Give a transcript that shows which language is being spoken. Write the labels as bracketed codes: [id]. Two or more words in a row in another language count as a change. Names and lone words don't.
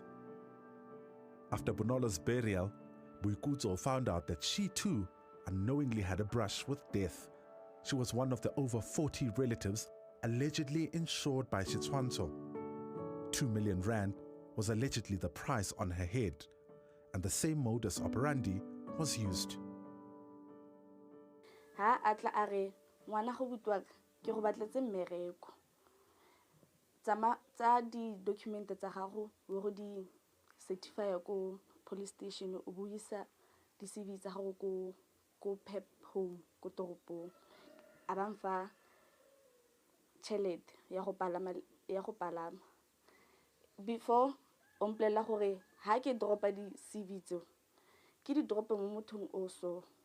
[en] After Bonolo's burial, Boikutso found out that she too unknowingly had a brush with death. She was one of the over 40 relatives allegedly insured by Setshwantsho. 2 million rand was allegedly the price on her head, and the same modus operandi was used. [nso] Ha atla a re ngwana go butwa ke go batletse mmereko tsa di-document tsa gago o go di certify ko [en] police station [nso] o buisa di-CV tsa gago ko Pep Home ko toropong a ba mfa tšhelete ya go palama before o mpolelela gore ha ke dropa di-CV tseo ke di drope mo mothong o so